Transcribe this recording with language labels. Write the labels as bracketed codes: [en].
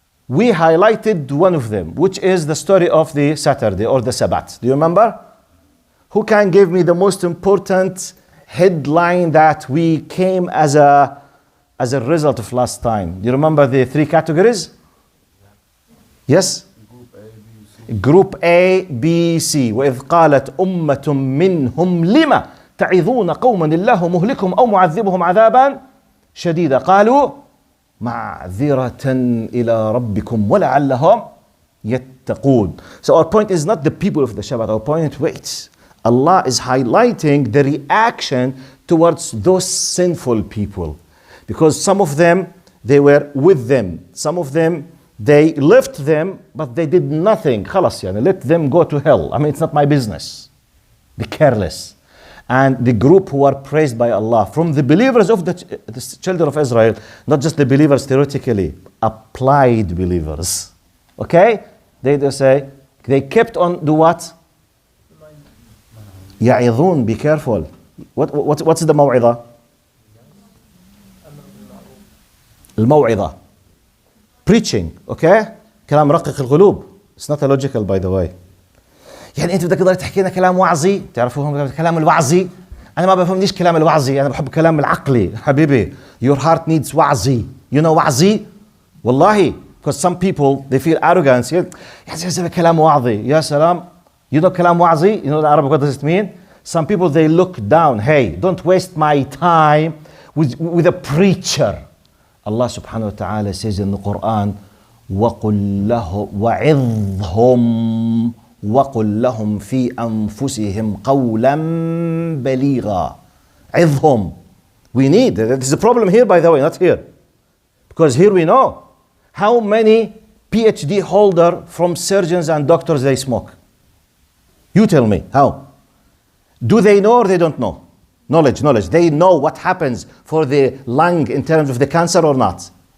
[en] we highlighted one of them, which is the story of the Saturday or the Sabbath. Do you remember? Who can give me the most important headline that we came as a result of last time? Do you remember the three categories? Yes? Group A, B, C. [ar] وإذ قالت أمة منهم لما تعظون قوما الله مهلكهم أو معذبهم عذابا شديدا قالوا معذرة إلى ربكم ولعلهم يتقون. [en] So our point is not the people of the Shabbat. Our point, wait, Allah is highlighting the reaction towards those sinful people. Because some of them, they were with them. Some of them, they left them, but they did nothing. [ar] خلاص يعني, [en] let them go to hell. I mean, it's not my business. Be careless. And the group who are praised by Allah, from the believers of the children of Israel, not just the believers theoretically, applied believers. Okay? They just say, they kept on do what? يعظون, be careful. What's the موعظة? [ar] الموعظة. [en] Preaching, okay? [ar] كلام رقيق القلوب. [en] It's not illogical, by the way. [ar] يعني انت بدك تقدر تحكي لنا كلام وعظي، تعرفوهم كلام الوعظي؟ انا ما بفهمنيش كلام الوعظي، انا بحب كلام العقلي حبيبي. [en] Your heart needs وعظي. You know وعظي؟ والله, because some people they feel arrogance. [ar] يا زلمه كلام وعظي، يا سلام. [en] You know [ar] كلام وعظي? [en] You know the Arabic, what does it mean? Some people they look down. Hey, don't waste my time with a preacher. [ar] Allah subhanahu wa ta'ala says in the Quran, وَقُلْ لَهُ وَعِظْهُمْ وَقُلْ لَهُمْ فِي أَنفُسِهِمْ قَوْلًا بَلِيغًا. عِظْهُمْ. [en] We need, there's a problem here, by the way, not here. Because here we know how many PhD holder from surgeons and doctors they smoke. You tell me, how? Do they know or they don't know? Knowledge. They know what happens for the lung in terms of the cancer or not.